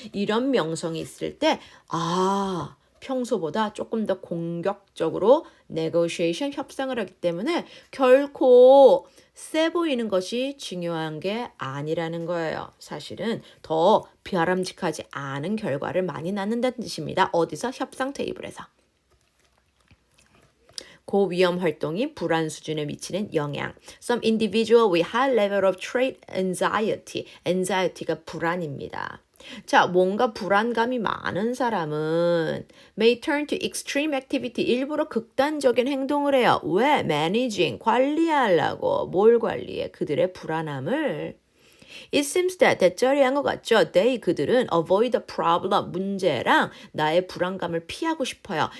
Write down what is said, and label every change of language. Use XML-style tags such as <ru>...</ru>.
<ko>이런 명성이 있을 때, 아, 평소보다 조금 더 공격적으로 negotiation, 협상을 하기 때문에 결코 세 보이는 것이 중요한 게 아니라는 거예요. 사실은 더 바람직하지 않은 결과를 많이 낳는다는 뜻입니다. 어디서? 협상 테이블에서. 고위험 활동이 불안 수준에 미치는 영향.</ko> <en>Some individual with high level of trait anxiety.</en> <ko>anxiety가 불안입니다. 자, 뭔가 불안감이 많은 사람은</ko> <en>may turn to extreme activity.</en> <ko>일부러 극단적인 행동을 해요. 왜? managing, 관리하려고. 뭘 관리해? 그들의 불안함을.</ko> <en>It seems that</en> <ko>대절이한 것 같죠?</ko> <en>They,</en> <ko>그들은</ko> <en>avoid the problem,</en> <ko>문제랑 나의 불안감을 피하고 싶어요.</ko>